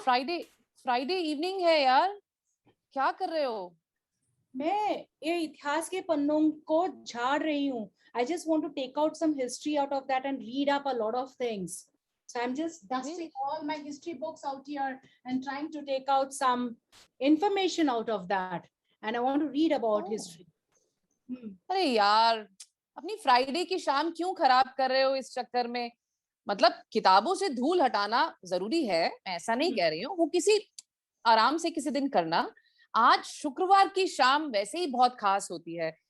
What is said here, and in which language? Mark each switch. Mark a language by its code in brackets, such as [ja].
[hi] Friday evening है यार, क्या कर रहे हो? मैं ये इतिहास के पन्नों को झाड़ रही हूँ. [en] I just want to take out some history out of that and read up a lot of things. So I'm just dusting all my history books out here and trying to take out some information out of that. And I want to read about history. [hi] अरे यार, अपनी Friday की शाम क्यों खराब कर रहे हो इस चक्कर में? मतलब किताबों से धूल हटाना जरूरी है, मैं ऐसा नहीं कह रही हूँ, वो किसी आराम से किसी दिन करना. आज शुक्रवार की शाम वैसे ही बहुत खास होती है.